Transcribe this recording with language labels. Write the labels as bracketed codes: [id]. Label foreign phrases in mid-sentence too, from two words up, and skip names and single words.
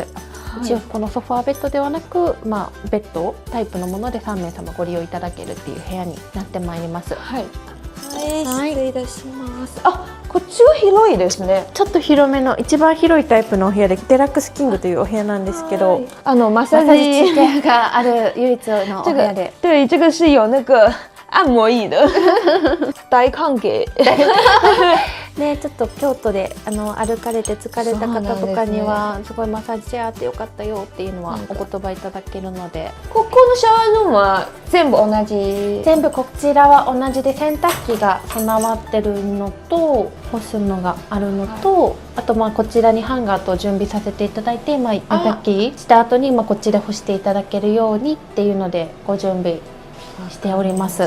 [ja] 一応このソファーベッドではなく、ベッドタイプのもので3名様ご利用いただけるっていう部屋になってまいります。はい、失礼いたします。あ、こっちは広いですね。ちょっと広めの一番広いタイプのお部屋でデラックスキングというお部屋なんですけど、マッサマッサーージジチェアがある唯一のお部屋で。 [zh] 对，这个是有那个按摩椅的。 [ja] 大歓迎。ね、ちょっと京都で歩かれて疲れた方とかにはすごいマッサージチェアあってよかったよっていうのはお言葉いただけるので、ここのシャワールームは全部同じ。全部こちらは同じで洗濯機が備わってるのと干すのがあるのと、あとこちらにハンガーと準備させていただいて、洗濯機した後にこっちで干していただけるようにっていうのでご準備しております。